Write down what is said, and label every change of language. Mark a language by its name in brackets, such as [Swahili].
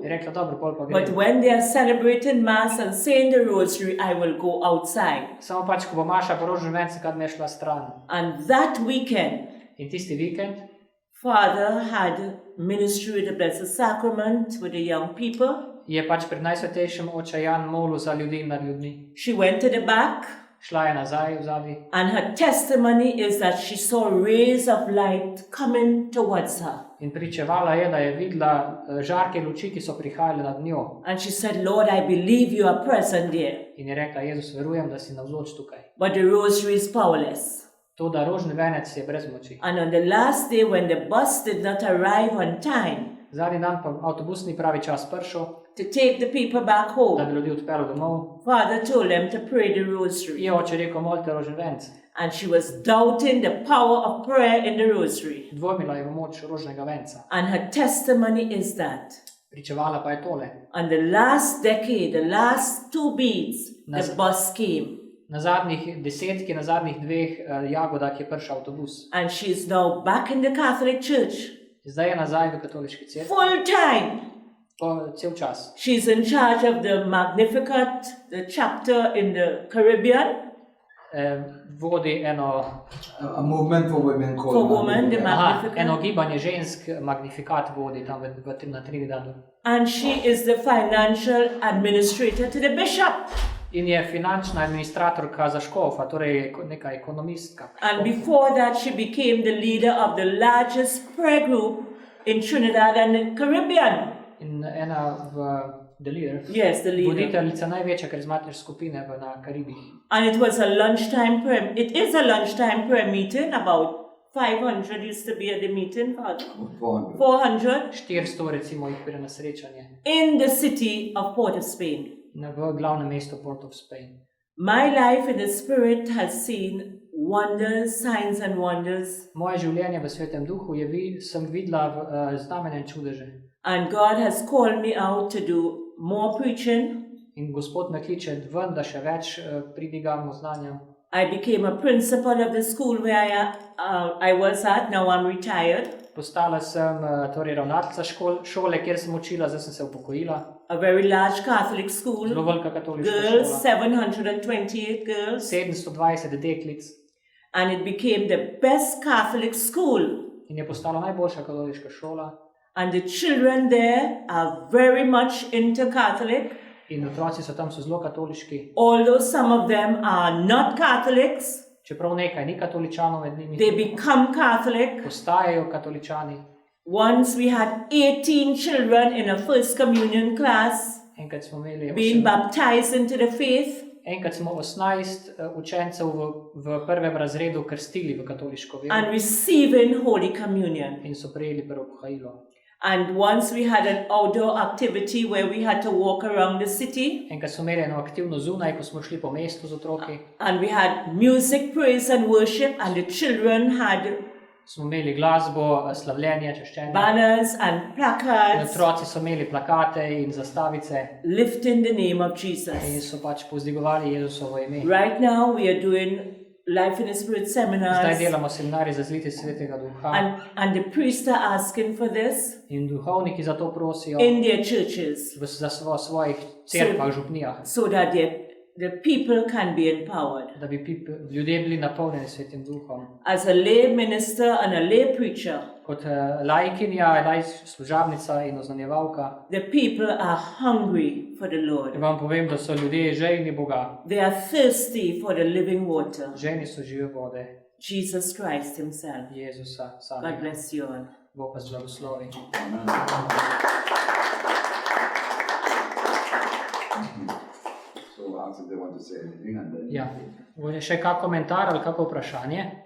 [Slovenian] Je rekla, dobro, pol pa [English] But [Slovenian] grem. [English] when they are celebrating Mass and saying the rosary, I will go outside." [Slovenian] Samo pač, ko bo Maša po rožnem vencu, kad me je šla stran. [English] And that weekend, [Slovenian] In tisti vikend [English] Father had ministry with the Blessed Sacrament with the young people. [Slovenian] je pač pred najsvetejšim oče Jan molil za ljudi in nad ljudmi. [English] She went to the back [Slovenian] šla je nazaj v zadnji. [English] And her testimony is that she saw rays of light coming towards her. [Slovenian] In pričevala je, da je videla žarke luči, ki so prihajale nad njo. [English] And she said, Lord, I believe you are present there. [Slovenian] In je rekla, Jezus, verujem, da si navzoč tukaj. [English] But the rosary is powerless. [Slovenian] To, da rožni venec je brez moči. [English] And on the last day when the bus did not arrive on time [Slovenian] Zadnji dan pa avtobus ni pravi čas prišel, [English] to take the people back [Slovenian] da [English] home, [Slovenian] bi ljudi odpeljal domov. [English] Father told them to pray the rosary. [Slovenian] Je oče rekel, molite rožni venec. [English] And she was doubting the power of prayer in the rosary. [Slovenian] Dvomila je v moč rožnega venca. [English] And her testimony is that [Slovenian] Pričevala pa je tole. [English] on the last decade, the last 2 beads, the bus came. [Slovenian] Na zadnjih desetki, na zadnjih 2 jagodah je prišel avtobus. [English] And she's now back in the Catholic Church, [Slovenian] Zdaj je nazaj v katoliški cerkvi. [English] full time. [Slovenian] Cel čas. [English] She's in charge of the Magnificat, the chapter in the Caribbean, [Slovenian] Vodi eno, [English] A movement for women called for women, the Magnificat. [Slovenian] eno Magnificat. gibanje žensk, Magnifikat vodi tam na Trinidadu. [English] And she is the financial administrator to the bishop. [Slovenian] In je finančna administratorka za škofa, torej neka ekonomistka. [English] And before that, she became the leader of the largest prayer group in Trinidad and the Caribbean. [Slovenian] In ena [English] the leader, Yes, the leader. [Slovenian] voditeljica največje karizmatične skupine na Karibih. [English] And it was a lunchtime prayer. It is a lunchtime prayer meeting. About 500 used to be at the meeting. 400. 400 [Slovenian] 400 recimo jih pride na srečanje [English] in the city of Port of Spain. [Slovenian] v glavnem mestu Port of Spain. [English] My life in the Spirit has seen wonders, signs and wonders. [Slovenian] Moje življenje v Svetem Duhu sem videla znamenja in čudeže. [English] And God has called me out to do more preaching. [Slovenian] In Gospod me kliče ven, da še več pridigamo znanja. [English] I became a principal of the school where I was at. Now I'm retired. [Slovenian] Postala sem torej ravnateljica šole, kjer sem učila, zdaj sem se upokojila. [English] A very large Catholic school. [Slovenian] Zelo velika katoliška [English] Girls, [Slovenian] šola. [English] 728 girls. [Slovenian] 720 deklic. [English] And it became the best Catholic school. [Slovenian] In je postala najboljša katoliška šola. [English] And the children there are very much into Catholic. [Slovenian] In otroci so tam zelo katoliški. [English] Although some of them are not Catholics, [Slovenian] Čeprav nekaj ni katoličanov med njimi, [English] they become Catholic. [Slovenian] postajajo katoličani. [English] Once we had 18 children in a first communion class [Slovenian] Enkrat smo imeli [English] being baptized into the faith. [Slovenian] Enkrat smo 18 učencev v prvem razredu krstili v katoliško [English] And [Slovenian] vero [English] receiving Holy Communion. [Slovenian] in so prejeli prvo pohajilo. [English] And once we had an outdoor activity where we had to walk around the city. [Slovenian] Enkrat smo imeli eno aktivno zunaj, ko smo šli po mestu z otroki. [English] And we had music, praise and worship. And the children had [Slovenian] Smo imeli glasbo, slavljenje, češčenje. [English] banners and [Slovenian] In [English] placards [Slovenian] otroci so imeli plakate in zastavice [English] lifting the name of [Slovenian] in [English] Jesus. [Slovenian] so pač povzdigovali Jezusovo ime. [English] Right now we are doing Life in the Spirit [Slovenian] Zdaj [English] seminars. [Slovenian] delamo seminarij za zlitje Svetega Duha [English] And the priests are asking for this [Slovenian] in duhovniki za to prosijo [English] in their churches [Slovenian] za svojih cerkvah, župnijah, [English] so that the people can be empowered. [Slovenian] da bi ljudje bili napolnjeni s Svetim Duhom. [English] As a lay minister and a lay preacher, [Slovenian] Kot laikinja, služabnica in oznanjevalka, [English] the people are hungry for the Lord. [Slovenian] vam povem, da so ljudje željni Boga. [English] They are thirsty for the living water. [Slovenian] Željni so žive vode, [English] Jesus Christ himself. [Slovenian] Jezusa [English] God [Slovenian] samega. [English] bless you all. [Slovenian] Bog vas blagoslovi. [English] So ask if they want to say anything and then. [Slovenian] Ja. Je še kak komentar ali kako vprašanje?